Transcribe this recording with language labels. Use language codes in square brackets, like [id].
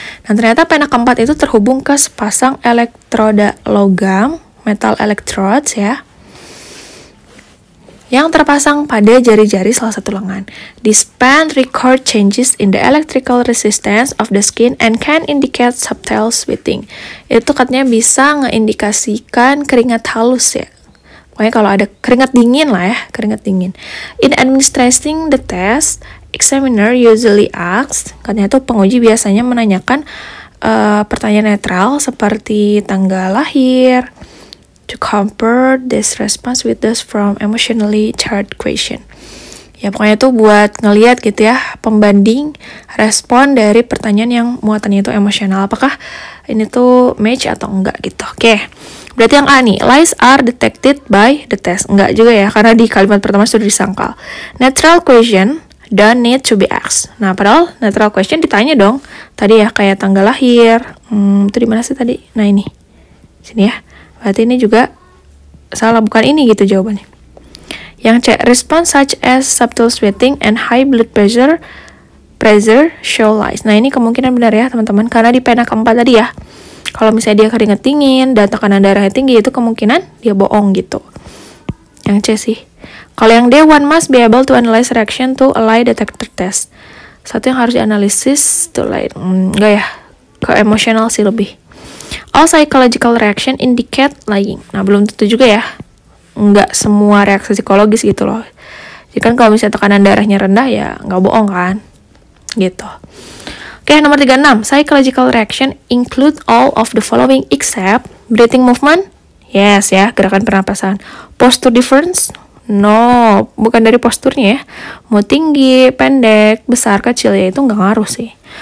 [id] Dan ternyata pena keempat itu terhubung ke sepasang elektroda logam, [en] metal electrodes [id] ya, yang terpasang pada jari-jari salah satu lengan. [en] This pen record changes in the electrical resistance of the skin and can indicate subtle sweating. [id] Itu katanya bisa ngeindikasikan keringat halus ya. Pokoknya kalau ada keringat dingin lah ya, keringat dingin. [en] In administering the test, examiner usually asks, [id] katanya tuh penguji biasanya menanyakan pertanyaan netral seperti tanggal lahir, [en] to compare this response with those from emotionally charged question. [id] Ya pokoknya tuh buat ngeliat gitu ya, pembanding respon dari pertanyaan yang muatannya itu emosional. Apakah ini tuh match atau enggak gitu. Oke, berarti yang A nih, [en] lies are detected by the test. [id] Enggak juga ya, karena di kalimat pertama sudah disangkal. [en] Natural question don't need to be asked. [id] Nah, padahal natural question ditanya dong. Tadi ya, kayak tanggal lahir. Itu di mana sih tadi? Nah, ini. Sini ya. Berarti ini juga salah, bukan ini gitu jawabannya. Yang C, [en] response such as subtle sweating and high blood pressure show lies. [id] Nah, ini kemungkinan benar ya, teman-teman. Karena di pena keempat tadi ya, kalau misalnya dia keringat dingin dan tekanan darahnya tinggi, itu kemungkinan dia bohong gitu. Yang C sih. Kalau yang D, [en] one must be able to analyze reaction to a lie detector test. [id] Satu yang harus dianalisis [en] to lie. [id] Enggak ya, ke emosional sih lebih. [en] All psychological reaction indicate lying. [id] Nah, belum tentu juga ya. Enggak semua reaksi psikologis gitu loh. Jadi kan kalau misalnya tekanan darahnya rendah ya nggak bohong kan. Gitu. Oke, nomor 36. [en] Psychological reaction include all of the following except breathing movement. [id] Yes ya, gerakan pernapasan. [en] Posture difference. [id] No, bukan dari posturnya ya. Mau tinggi, pendek, besar, kecil ya itu nggak ngaruh sih.